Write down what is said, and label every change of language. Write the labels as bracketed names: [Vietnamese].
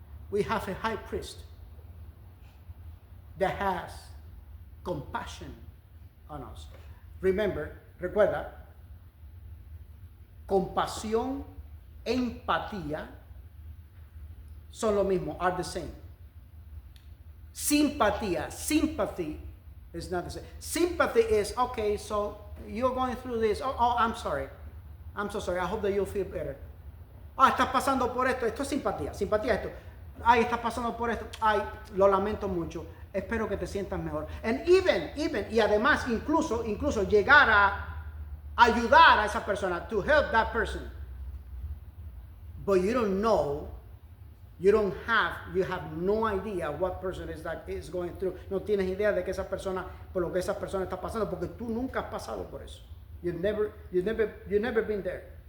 [English] We have a high priest that has compassion on us. [Spanish] Recuerda, compasión, empatía son lo mismo, [English] are the same. Simpatía, sympathy is not the same. Sympathy is, okay, so you're going through this. Oh, I'm sorry. I'm so sorry. I hope that you'll feel better. [Spanish] Estás pasando por esto. Esto es simpatía. Simpatía esto. Ay, estás pasando por esto. Ay, lo lamento mucho. Espero que te sientas mejor. [English] And even, [Spanish] y además, incluso llegar a ayudar a esa persona, [English] to help that person. But you don't know, you have no idea what person is going through. [Spanish] No tienes idea de que esa persona, por lo que esa persona está pasando, porque tú nunca has pasado por eso. [English] You've never been there.